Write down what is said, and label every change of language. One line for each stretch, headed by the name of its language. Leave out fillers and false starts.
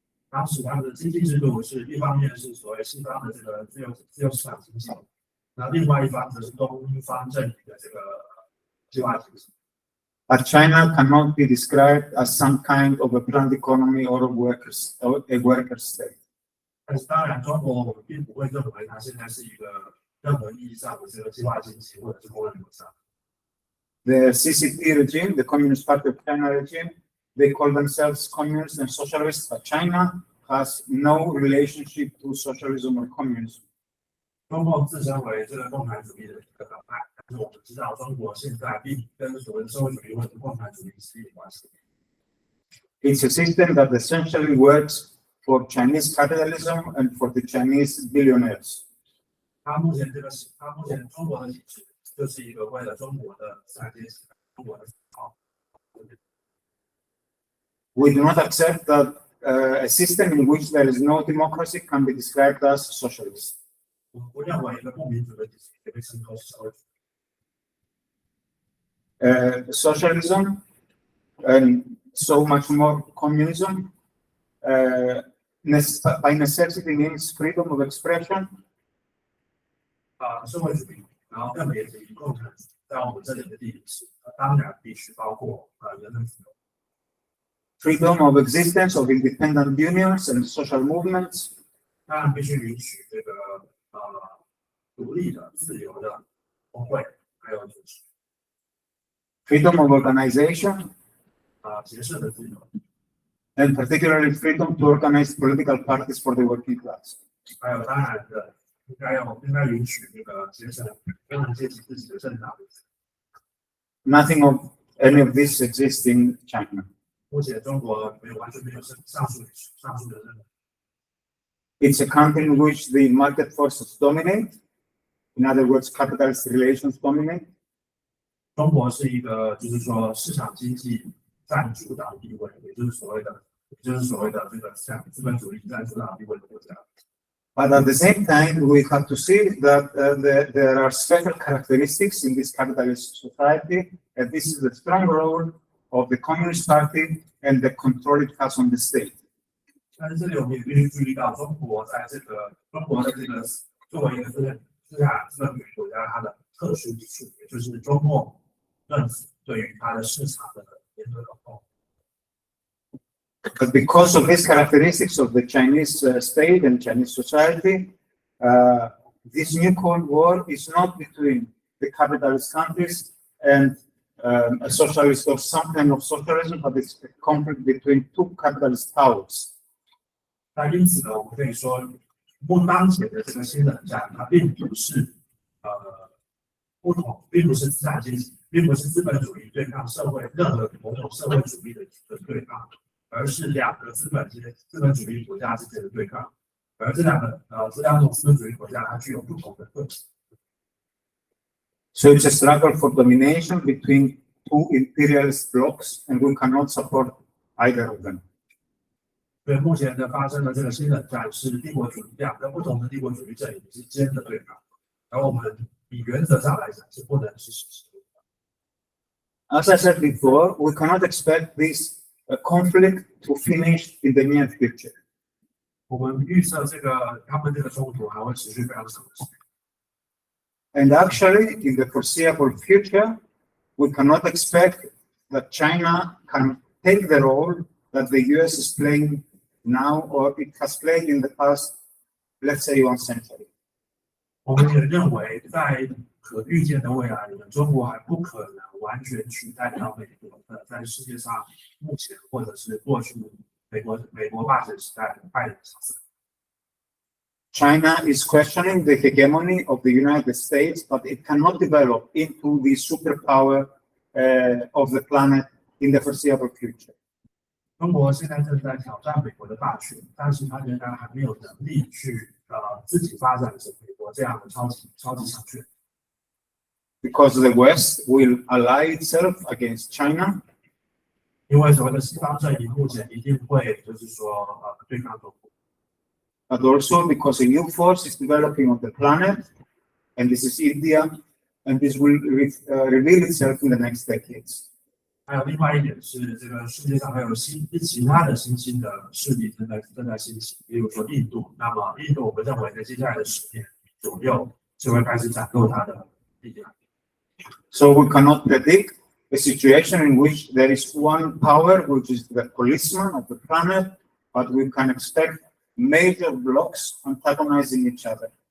Chinese: 当时他们的经济制度是一方面是所谓西方的这个自由市场经济，那另外一方则是东方阵营的这个计划经济。
English: But China cannot be described as some kind of a planned economy or a worker state.
Chinese: 但是当然，中国我们并不会认为它现在是一个任何意义上的这个计划经济或者是工业国家。
English: The CCP regime, the Communist Party of China regime, they call themselves communists and socialists, but China has no relationship to socialism or communism.
Chinese: 中共自称为这个共产主义的一个党派，但是我们知道中国现在并跟所谓的社会主义或者共产主义是一点关系。
English: It's a system that essentially works for Chinese capitalism and for the Chinese billionaires.
Chinese: 中国的体制就是一个为了中国的资产阶级、中国的好。
English: We do not accept that a system in which there is no democracy can be described as socialist.
Chinese: 我不认为一个不民主的体制可以被称作是社会主义。
English: Socialism and so much more communism by necessity means freedom of expression.
Chinese: 社会主义，然后更别提共产主义，在我们这里的地理是，当然必须包括人身自由。
English: Freedom of existence of independent unions and social movements.
Chinese: 当然必须允许这个独立的、自由的工会，还有组织。
English: Freedom of organization.
Chinese: 结社的自由。
English: And particularly freedom to organize political parties for the working class.
Chinese: 还有当然的，应该允许这个结成工人阶级自己的政党。
English: Nothing of any of this exists in China.
Chinese: 目前中国完全没有上述的任何。
English: It's a country in which the market forces dominate. In other words, capitalist relations dominate.
Chinese: 中国是一个就是说市场经济占主导地位，也就是所谓的这个像资本主义占主导地位的国家。
English: But at the same time, we have to see that there are special characteristics in this capitalist society, and this is the strong role of the Communist Party and the control it has on the state.
Chinese: 但是这里我们也必须注意到，中国的这个作为一个资本主义国家，它的特殊之处，也就是中共政府对于它的市场的严格管控。
English: But because of these characteristics of the Chinese state and Chinese society, this new Cold War is not between the capitalist countries and a socialist or some kind of socialism, but it's a conflict between two capitalist powers.
Chinese: 那因此呢，我们可以说，当前的这个新冷战，它并不是并不是资产阶级，并不是资本主义对抗任何某种社会主义的对抗。而是两个资本主义国家之间的对抗，而这两种资本主义国家它具有不同的特质。
English: So it's a struggle for domination between two imperialist blocs, and we cannot support either of them.
Chinese: 所以目前的发生的这个新冷战是两个不同的帝国主义阵营之间的对抗，而我们以原则上来讲是不能实施。
English: As I said before, we cannot expect this a conflict to finish in the near future.
Chinese: 我们预测他们这个冲突还会持续非常长的时间。
English: And actually, in the foreseeable future, we cannot expect that China can take the role that the US is playing now, or it has played in the past, let's say, 1 century.
Chinese: 我们也认为，在可预见的未来里面，中国还不可能完全取代掉美国的在世界上目前或者是过去美国霸权时代的扮演角色。
English: China is questioning the hegemony of the United States, but it cannot develop into the superpower of the planet in the foreseeable future.
Chinese: 中国现在正在挑战美国的霸权，但是它仍然还没有能力去自己发展成美国这样的超级强权。
English: Because the West will ally itself against China.
Chinese: 因为所谓的西方阵营目前一定会就是说对抗中国。
English: But also because a new force is developing on the planet, and this is India, and this will reveal itself in the next decades.
Chinese: 还有另外一点是，这个世界上还有其他的新兴的势力正在兴起，比如说印度。那么印度，我们认为在接下来的10年左右就会开始展露它的力量。
English: So we cannot predict a situation in which there is one power, which is the policeman of the planet, but we can expect major blocks antagonizing each other.